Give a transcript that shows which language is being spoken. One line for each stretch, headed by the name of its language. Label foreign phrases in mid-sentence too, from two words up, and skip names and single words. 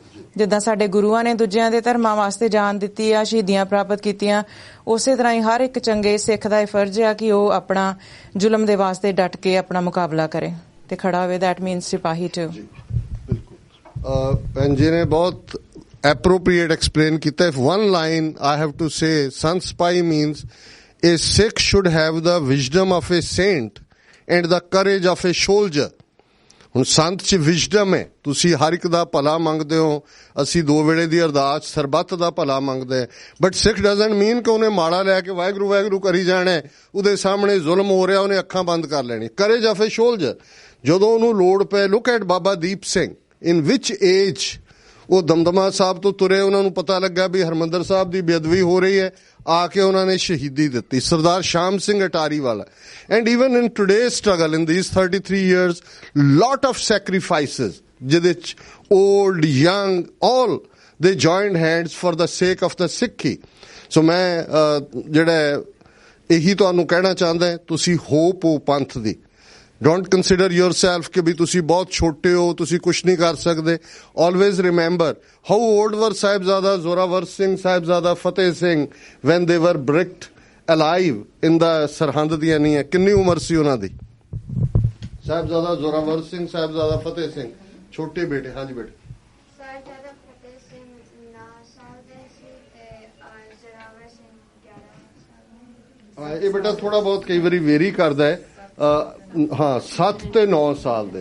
Punjabi: ਜਿੱਦਾਂ ਸਾਡੇ ਗੁਰੂਆਂ ਨੇ ਦੂਜਿਆਂ ਦੇ ਧਰਮਾਂ ਵਾਸਤੇ ਜਾਨ ਦਿੱਤੀ ਆ, ਸ਼ਹੀਦੀਆਂ ਪ੍ਰਾਪਤ ਕੀਤੀਆਂ, ਉਸੇ ਤਰ੍ਹਾਂ ਹੀ ਹਰ ਇੱਕ ਚੰਗੇ ਸਿੱਖ ਦਾ ਇਹ ਫਰਜ਼ ਆ ਕਿ ਉਹ ਆਪਣਾ ਜ਼ੁਲਮ ਦੇ ਵਾਸਤੇ ਡਟ ਕੇ ਆਪਣਾ ਮੁਕਾਬਲਾ ਕਰੇ ਤੇ ਖੜਾ ਹੋਵੇ।
English: that means sipahi too.
Punjabi: ਬਿਲਕੁਲ ਜੀ ਨੇ ਬਹੁਤ
English: appropriate explain
Punjabi: ਕੀਤਾ।
English: If one line I have to say, Sant Sipahi means a Sikh should have the wisdom of a saint and the courage of a soldier।
Punjabi: ਹੁਣ ਸੰਤ 'ਚ ਵਿਜ਼ਡਮ ਹੈ, ਤੁਸੀਂ ਹਰ ਇੱਕ ਦਾ ਭਲਾ ਮੰਗਦੇ ਹੋ, ਅਸੀਂ 2 ਵੇਲੇ ਦੀ ਅਰਦਾਸ ਸਰਬੱਤ ਦਾ ਭਲਾ ਮੰਗਦੇ,
English: but Sikh doesn't mean
Punjabi: ਕਿ ਉਹਨੇ ਮਾੜਾ ਲੈ ਕੇ ਵਾਹਿਗੁਰੂ ਵਾਹਿਗੁਰੂ ਕਰੀ ਜਾਣਾ, ਉਹਦੇ ਸਾਹਮਣੇ ਜ਼ੁਲਮ ਹੋ ਰਿਹਾ ਉਹਨੇ ਅੱਖਾਂ ਬੰਦ ਕਰ ਲੈਣੀ।
English: courage of a soldier,
Punjabi: ਜਦੋਂ ਉਹਨੂੰ ਲੋੜ ਪਏ।
English: look at
Punjabi: ਬਾਬਾ ਦੀਪ ਸਿੰਘ,
English: in which age
Punjabi: ਉਹ ਦਮਦਮਾ ਸਾਹਿਬ ਤੋਂ ਤੁਰੇ, ਉਹਨਾਂ ਨੂੰ ਪਤਾ ਲੱਗਾ ਵੀ ਹਰਮੰਦਰ ਸਾਹਿਬ ਦੀ ਬੇਅਦਬੀ ਹੋ ਰਹੀ ਹੈ, ਆ ਕੇ ਉਹਨਾਂ ਨੇ ਸ਼ਹੀਦੀ ਦਿੱਤੀ, ਸਰਦਾਰ ਸ਼ਾਮ ਸਿੰਘ ਅਟਾਰੀ ਵਾਲਾ।
English: and even in today's struggle in these 33 years, lot of sacrifices,
Punjabi: ਜਿਹਦੇ 'ਚ
English: old, young, all they joined hands for the sake of the Sikhi।
Punjabi: ਸੋ ਮੈਂ ਜਿਹੜਾ ਇਹੀ ਤੁਹਾਨੂੰ ਕਹਿਣਾ ਚਾਹੁੰਦਾ, ਤੁਸੀਂ ਹੋਪ ਹੋ ਪੰਥ ਦੀ।
English: Don't consider yourself
Punjabi: ਕਿ ਵੀ ਤੁਸੀਂ ਬਹੁਤ ਛੋਟੇ ਹੋ, ਤੁਸੀਂ ਕੁਛ ਨਹੀਂ ਕਰ ਸਕਦੇ।
English: Always remember how old were ਸਾਹਿਬਜ਼ਾਦਾ ਜ਼ੋਰਾਵਰ ਸਿੰਘ, ਸਾਹਿਬਜ਼ਾਦਾ ਫਤਿਹ ਸਿੰਘ when they were bricked alive in the
Punjabi: ਸਰਹੰਦ ਦੀਆਂ ਨੀਹਾਂ। ਕਿੰਨੀ ਉਮਰ ਸੀ ਉਹਨਾਂ ਦੀ? ਸਾਹਿਬਜ਼ਾਦਾ ਜ਼ੋਰਾਵਰ ਸਿੰਘ, ਸਾਹਿਬਜ਼ਾਦਾ ਫਤਿਹ ਸਿੰਘ, ਛੋਟੇ ਬੇਟੇ। ਹਾਂਜੀ ਬੇਟੇ। ਸਾਹਿਬਜ਼ਾਦਾ ਫਤਿਹ ਸਿੰਘ 9 ਸਾਲ ਦੇ ਸੀ ਤੇ ਜ਼ੋਰਾਵਰ ਸਿੰਘ 11 ਸਾਲ ਦੇ। ਇਹ ਬੇਟਾ ਥੋੜਾ ਬਹੁਤ ਕਈ ਵਾਰੀ ਵੇਰੀ ਕਰਦਾ ਹੈ। ਹਾਂ 7 ਤੇ 9 ਸਾਲ ਦੇ।